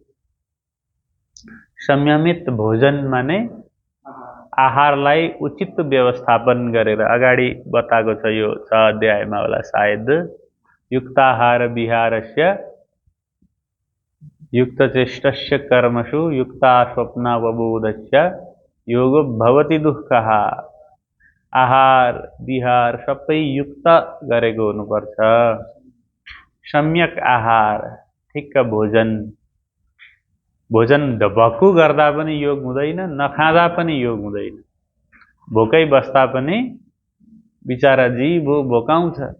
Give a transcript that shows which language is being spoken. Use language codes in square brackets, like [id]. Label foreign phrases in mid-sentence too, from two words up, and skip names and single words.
[ne] संयमित भोजन माने आहारलाई उचित व्यवस्थापन गरेर अगाडि बताएको छ यो 6 अध्यायमा होला सायद [sa] युक्ताहार विहारस्य युक्तचेष्टस्य कर्मसु युक्ता स्वप्नावबोधस्य योगो भवति दुःखः [ne] आहार विहार सबै युक्त गरेको हुनुपर्छ सम्यक आहार ठिक्क भोजन भोजन भक्कु गर्दा पनि योग हुँदैन नखाँदा पनि योग हुँदैन भोकै बस्दा पनि बिचारा जीव भोकाउँछ